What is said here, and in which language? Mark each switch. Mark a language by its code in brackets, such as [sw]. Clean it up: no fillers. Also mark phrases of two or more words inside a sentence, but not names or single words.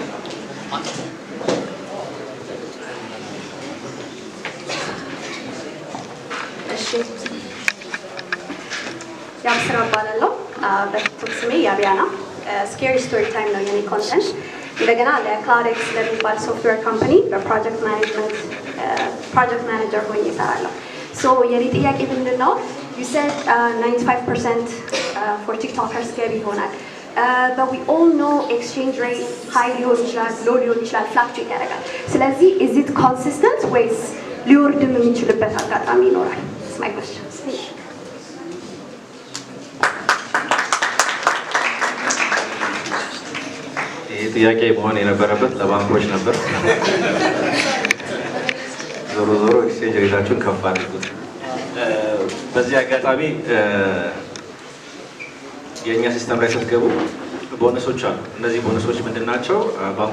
[am] እሺ ያብስራ እባላለሁ። በቲክቶክ ስሜ ያቢያና። [en] scary story time [am] ነው የኔ ኮንተንት። እንደገና ለክላውዴክስ ለሚባል [en] software company project manager [am] ሆኜ እሰራለሁ። የኔ ጥያቄ ምንድን ነው? [en] you said 95% for [am] ቲክቶከርስ ገቢ ይሆናል። [en] but we all know exchange rate high [am] ሊሆን ይችላል፣ low ሊሆን ይችላል፣ fluctuate ያደርጋል። ስለዚህ [en] is it consistent [am] ወይስ ሊወርድም የሚችልበት አጋጣሚ ይኖራል? [en] That's my question. [am] ጥያቄ መሆን የነበረበት ለባንኮች ነበር። ዞሮ ዞሮ [en] exchange rate [am] ከፍ አድርጉት። በዚህ አጋጣሚ የእኛ ሲስተም ላይ ስትገቡ ቦነሶች አሉ። እነዚህ ቦነሶች ምንድን ናቸው?